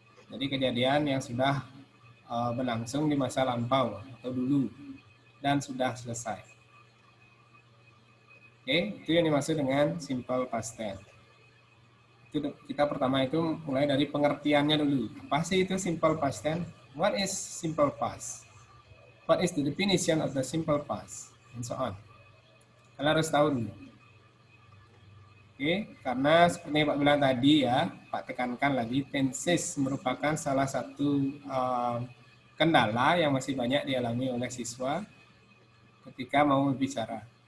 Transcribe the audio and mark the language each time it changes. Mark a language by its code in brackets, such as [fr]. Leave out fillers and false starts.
[id] Jadi kejadian yang sudah berlangsung di masa lampau atau dulu dan sudah selesai. Oke, itu yang dimaksud dengan simple past tense. Itu kita pertama itu mulai dari pengertiannya dulu. Apa sih itu [en] simple past tense? What is simple past? What is the definition of the simple past? And so on. [id] Kalian harus tahu dulu. Oke, karena seperti Pak bilang tadi ya, Pak tekankan lagi, tenses merupakan salah satu kendala yang masih banyak dialami oleh siswa ketika mau berbicara.